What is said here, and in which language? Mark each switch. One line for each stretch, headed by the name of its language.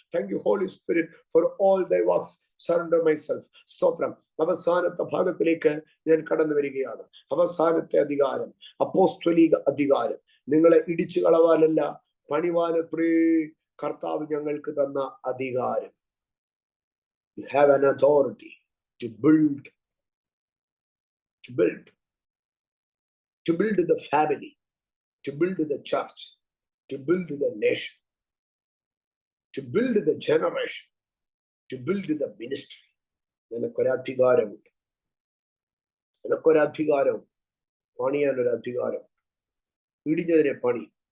English: Thank you Holy Spirit for all thy works. Surrender myself. സ്തോത്രം.
Malayalam: അവസാനത്തെ ഭാഗത്തിലേക്ക് ഞാൻ കടന്നു വരികയാണ്. അവസാനത്തെ അധികാരം, അപ്പോസ്തലിക അധികാരം. നിങ്ങളെ ഇടിച്ചു കളവാനല്ല, പണിവാനത്രേ കർത്താവ് ഞങ്ങൾക്ക് തന്ന അധികാരം.
English: You have an authority to build the family, to build the church, to build the nation, to build the generation, to build the ministry.
Malayalam: നിനക്കൊരധികാരമുണ്ട്, നിനക്കൊരധികാരമുണ്ട്. പണിയാനൊരു അധികാരം. ഇടിഞ്ഞതിനെ പണി.